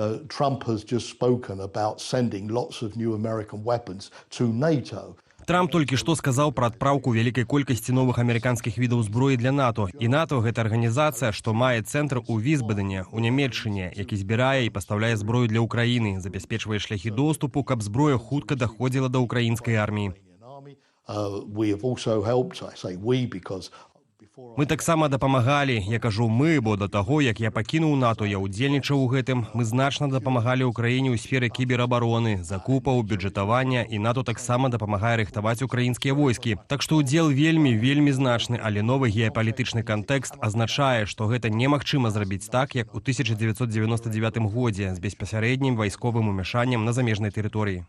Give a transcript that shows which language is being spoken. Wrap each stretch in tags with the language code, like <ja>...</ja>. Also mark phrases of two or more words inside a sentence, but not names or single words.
<be>Трамп толькі што сказаў пра адпраўку вялікай колькасці новых амерыканскіх відаў зброі для НАТО. І НАТО – гэта арганізацыя, што мае цэнтр у Вісбадене, у Нямецчыне, які збірае і пастаўляе зброю для Ўкраіны, забяспечвае шляхі доступу, каб зброя хутка даходзіла да ўкраінскай арміі.</be> <en>We have also helped, I say we, because</en> <be>Мы таксама дапамагалі, я кажу мы, бо да таго, як я пакінуў НАТО, я ўдзельнічаў у гэтым. Мы значна дапамагалі ўкраіне ў сферы кіберабароны, закупаў, бюджэтавання, і НАТО таксама дапамагае рыхтаваць украінскія войскі. Так што ўдзел вельмі значны, але новы геапалітычны кантэкст азначае, што гэта немагчыма зрабіць так, як у 1999 годзе з беспасярэднім вайсковым умяшаннем на замежнай тэрыторыі.</be>